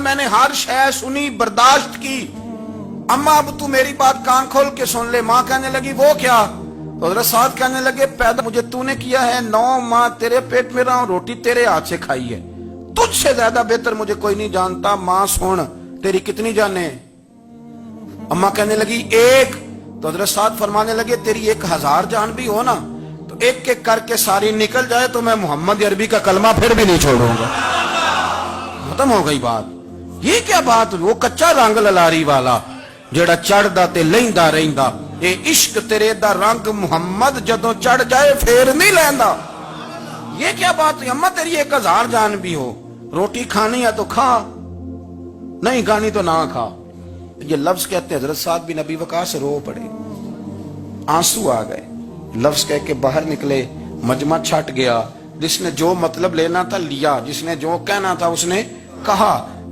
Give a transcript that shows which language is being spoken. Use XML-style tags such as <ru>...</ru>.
<ur>میں نے ہر شے سنی, برداشت کی. اماں اب تو میری بات کان کھول کے سن لے. ماں کہنے لگی وہ کیا؟ تو حضرت سعد کہنے لگے پیدا مجھے تو نے کیا ہے, 9 ماہ تیرے پیٹ میں رہا ہوں, روٹی تیرے ہاتھ سے کھائی ہے, تجھ سے زیادہ بہتر مجھے کوئی نہیں جانتا. ماں سن تیری کتنی جانیں؟ اماں کہنے لگی 1. تو حضرت سعد فرمانے لگے تیری 1000 جان بھی ہو نا تو ایک ایک کر کے ساری نکل جائے تو میں محمد عربی کا کلمہ پھر بھی نہیں چھوڑوں گا. ختم ہو گئی بات. یہ کیا بات؟</ur> <pa>وہ کچا رنگ للاری والا جڑا چڑھدا تے لیندا رہندا, اے عشق تیرے دا رنگ محمد جدوں چڑھ جائے پھر نہیں لیندا.</pa> <ur>یہ کیا بات ہے؟ اماں تیری 1000 جان بھی ہو, روٹی کھانی ہے تو کھا, نہیں کھانی تو نہ کھا. یہ لفظ کہتے ہیں حضرت سعد بن ابی وقاص رو پڑے, آنسو آ گئے. لفظ کہہ کے باہر نکلے, مجمع چھٹ گیا. جس نے جو مطلب لینا تھا لیا, جس نے جو کہنا تھا اس نے کہا.</ur>